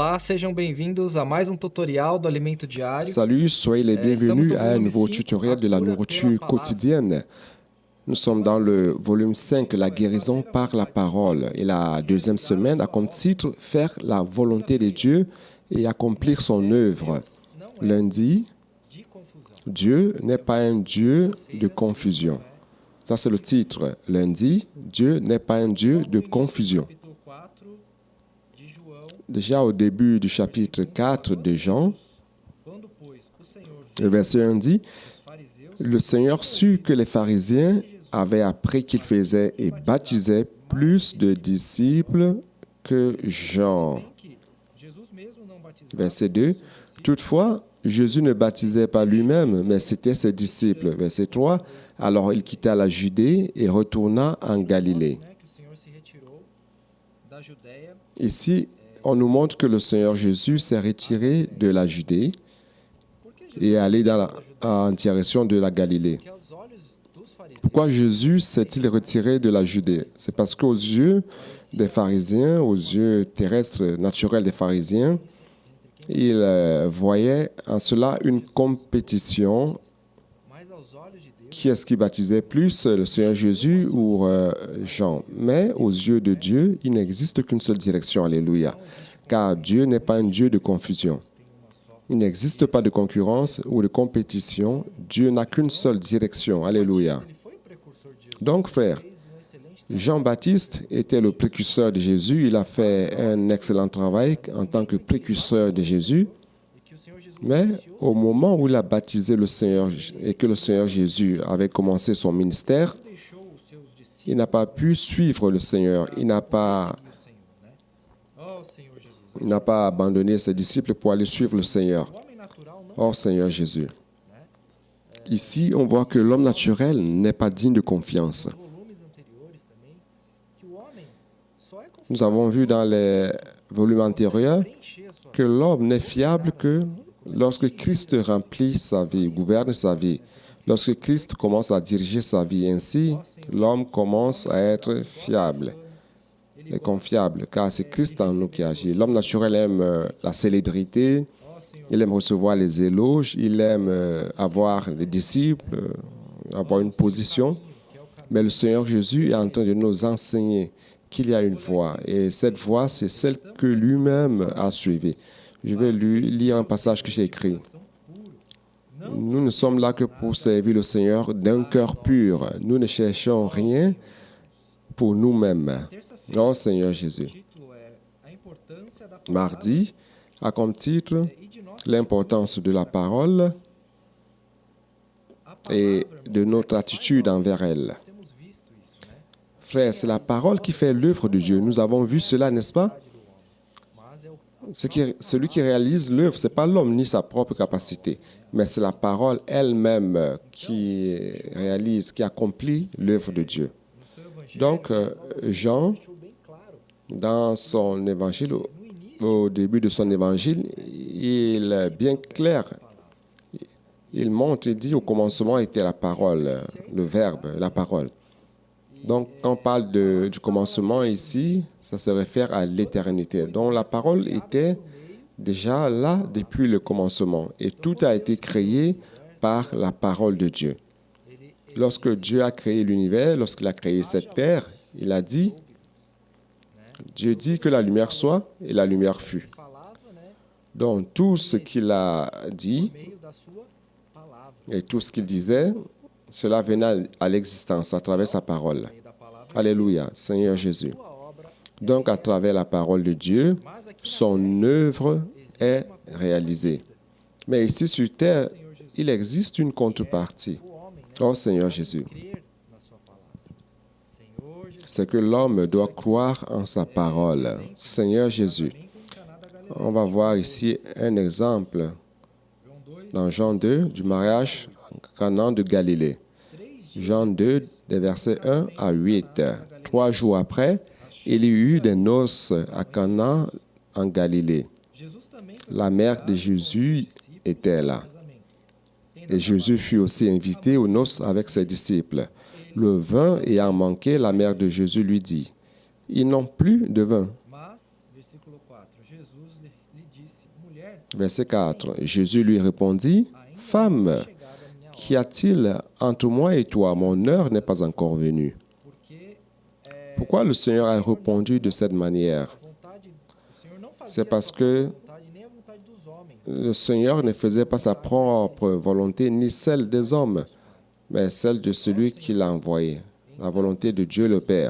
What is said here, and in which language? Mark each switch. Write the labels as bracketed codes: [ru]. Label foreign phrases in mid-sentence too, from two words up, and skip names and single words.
[pt] sejam bem-vindos a mais tutorial do alimento diário. [fr] Salut, soyez les bienvenus à un nouveau tutoriel de la [pt] a cura [fr] nourriture [pt] pela palavra. [fr] quotidienne. Nous sommes dans le volume 5, la guérison par la parole. Et la deuxième semaine a comme titre « Faire la volonté de Dieu et accomplir son œuvre ». Lundi, [pt] De confusão. [fr] Dieu n'est pas un Dieu de confusion. Ça, c'est le titre. Lundi, Dieu n'est pas un Dieu de confusion. [pt] Capítulo 4 de João. [fr] Déjà au début du chapitre 4 de Jean, [pt] Quando, pois, o Senhor [fr] le verset 1 dit [pt] os fariseus [fr] Le Seigneur sut que les pharisiens avaient appris qu'il faisait et baptisait plus de disciples que Jean. [pt] bem que Jesus mesmo não batizava [fr] Verset 2. Toutefois, Jésus ne baptisait pas lui-même, mais c'était ses disciples. Verset 3. Alors il quitta la Judée et retourna en Galilée. [pt] né, que o Senhor se retirou da Judéia [fr] Ici, on nous montre que le Seigneur Jésus s'est retiré de la Judée [pt] porque [fr] et est allé en direction de la Galilée. [pt] que aos olhos dos fariseus [fr] Pourquoi Jésus s'est-il retiré de la Judée? C'est parce qu'aux yeux des pharisiens, aux yeux terrestres naturels des pharisiens, ils voyaient en cela une compétition. [pt] mas aos olhos de Deus [fr] Qui est-ce qui baptisait plus, le Seigneur Jésus ou Jean? Mais aux yeux de Dieu, il n'existe qu'une seule direction. Alléluia. Car Dieu n'est pas un Dieu de confusion. [pt] tem uma só. [fr] Il n'existe pas de concurrence ou de compétition. Dieu n'a qu'une seule direction. Alléluia. [pt] Ele foi o precursor de Jesus. [fr] Donc, frères, [pt] Fez excelente trabalho. [fr] Jean-Baptiste était le précurseur de Jésus. Il a fait un excellent travail en tant que précurseur de Jésus. [pt] E que o Senhor Jesus [fr] Mais [pt] iniciou [fr] au moment où il a baptisé le Seigneur et que le Seigneur Jésus avait commencé son ministère, [pt] não deixou os seus discípulos [fr] il n'a pas pu suivre le Seigneur. Il n'a pas [pt] seguir o Senhor, né? Oh, Senhor Jesus. [fr] abandonné ses disciples pour aller suivre le Seigneur. [pt] O homem natural não [fr] Oh Seigneur Jésus. Ici, on voit que l'homme naturel n'est pas digne de confiance. [pt] nos volumes anteriores também que o homem só é confiável [fr] Nous avons vu dans les volumes antérieurs [pt] preencher a sua [fr] que l'homme n'est fiable que lorsque Christ remplit sa vie, gouverne sa vie. Lorsque Christ commence à diriger sa vie ainsi, l'homme commence à être fiable et confiable, car c'est Christ en nous qui agit. L'homme naturel aime la célébrité, [pt] ó Senhor, [fr] il aime recevoir les éloges, il aime avoir des disciples, avoir une position. [pt] que é o caminho. [fr] Mais le Seigneur Jésus est en train de nous enseigner qu'il y a une voie. Et cette voie, c'est celle que lui-même a suivie. Je vais lire un passage que j'ai écrit. Nous ne sommes là que pour servir le Seigneur d'un cœur pur. Nous ne cherchons rien pour nous-mêmes. [pt] Terça-feira, [fr] Oh Seigneur Jésus. [pt] o título é A Importância da Palavra [fr] Mardi a comme titre [pt] e de nós. [fr] l'importance de la parole [pt] A [fr] et [pt] palavra, [fr] de notre attitude envers elle. [pt] nós temos visto isso, né? [fr] Frère, c'est la parole qui fait l'œuvre de Dieu. Nous avons vu cela, n'est-ce pas? [pt] Mas é o [fr] Celui qui réalise l'œuvre, ce n'est pas l'homme ni sa propre capacité, mais c'est la parole elle-même qui réalise, qui accomplit l'œuvre de Dieu. [pt] no seu evangelho [fr] Donc, Jean, [pt] deixou bem claro [fr] dans son évangile, [pt] no início [fr] au début de son évangile, il est bien clair. Il montre, il dit, au commencement était la parole, le verbe, la parole. Donc, quand on parle du commencement ici, ça se réfère à l'éternité. Donc, la parole était déjà là depuis le commencement. Et tout a été créé par la parole de Dieu. Lorsque Dieu a créé l'univers, lorsqu'il a créé cette terre, il a dit, Dieu dit que la lumière soit, et la lumière fut. [pt] falava, né, [fr] Donc, tout ce qu'il a dit [pt] por meio da sua palavra, [fr] et tout ce qu'il disait, cela venait à l'existence à travers sa parole. [pt] por meio da palavra [fr] Alléluia, Seigneur Jésus. [pt] sua obra. [fr] Donc, à travers la parole de Dieu, [pt] Mas aqui na [fr] son œuvre est réalisée. Mais ici sur terre, [pt] Senhor Jesus, [fr] il existe une contrepartie. [pt] o homem, né, [fr] Oh Seigneur Jésus, [pt] crer na sua palavra. Senhor Jesus, [fr] c'est que l'homme doit croire en sa parole. Seigneur Jésus, [pt] também com Caná da Galileia. [fr] on va voir ici un exemple [pt] João 2, [fr] dans Jean 2 du mariage en Canaan de Galilée. [pt] 3 dias [fr] Jean 2, des versets 1 à 8. 3 jours après, il y eut des noces à Cana en Galilée. [pt] Jesus também foi [fr] La mère de Jésus était là. [pt] casamento. [fr] Et Jésus fut aussi invité aux noces avec ses disciples. Le vin ayant manqué, la mère de Jésus lui dit, « Ils n'ont plus de vin. [pt] Mas, versículo 4, Jesus lhe disse [fr] Verset 4. Jésus lui répondit, « Femme, qu'y a-t-il entre moi et toi? Mon heure n'est pas encore venue. » Pourquoi le Seigneur a répondu de cette manière? C'est parce que le Seigneur ne faisait pas sa propre volonté ni celle des hommes, mais celle de celui qui l'a envoyé, la volonté de Dieu le Père.